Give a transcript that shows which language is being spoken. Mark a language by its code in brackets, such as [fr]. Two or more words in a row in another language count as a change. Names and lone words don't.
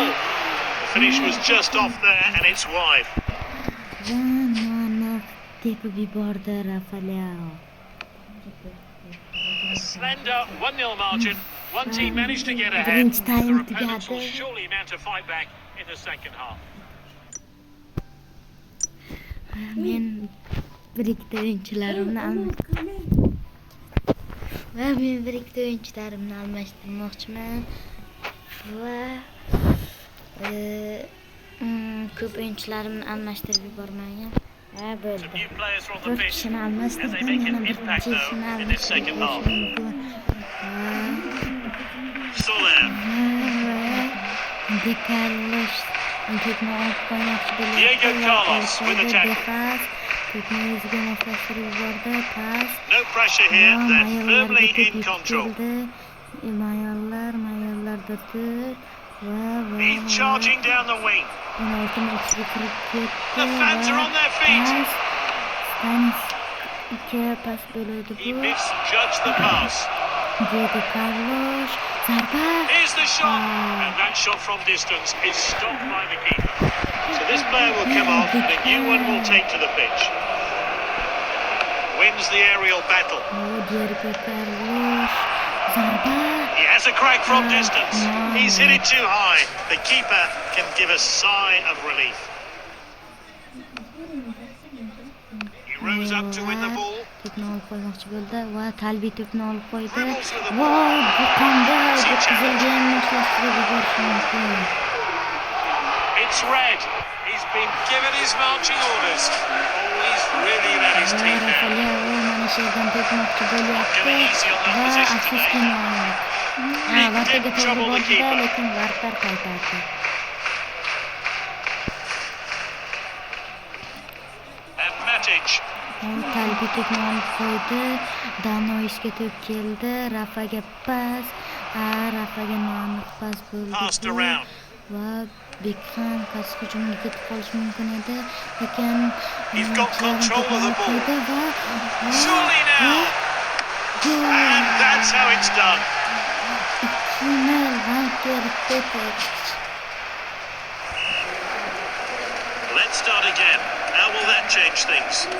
[en] The finish was just off there, and it's wide. A slender 1-0 margin. One team managed to get ahead. Their opponents will surely mount a fight back in the second half. [uz] Men birikta o'yinchilarimni almashtirmoqchiman va ko'p o'yinchilarimni almashtirib yubormagan. Bo'ldi. 4 kishini almashtirdim, yana bir kishini almashtirdim. [en] Diego Carlos with a tackle. No pressure here, they're firmly in control. He's charging down the wing. The fans are on their feet. [uz] ikkiga pas bo'ladi [en] He [uz] bu. [en] misjudged the pass. [uz] Diego Carlos zarba. [en] Here's the shot, and that shot from distance is stopped by the keeper. So this player will come off, and a new one will take to the pitch. Wins the aerial battle. [uz] Diego Carlos zarba. [en] He has a crack from distance. He's hit it too high. The keeper can give a sigh of relief. He rose up to win the ball. [uz] To'pni olib qo'ymoqchi bo'ldi va Talbi to'pni olib qo'ydi. Va bu qanday deb qizilga moslashtirib yuborishi mumkin. [en] It's red. He's been given his marching orders. Oh, he's really let his team down. [uz] Rafaleo mana shu yerdan tepmoqchi bo'lyapti va afsuski noaniq. Vartaga to'g'ri bordi-da, lekin Vartar qaytardi. [en] And Matic. [uz] Talbi to'pni olib qo'ydi. Danoisga to'p keldi. Rafaga pas. Rafaga noaniq pas bo'ldi. [en] Passed around. [uz] Va Bekxan qaysi hujumga ketib qolishi mumkin edi, lekin [en] He's got control of the ball. [uz] va [en] Surely now. And that's how it's done. Let's start again. How will that change things?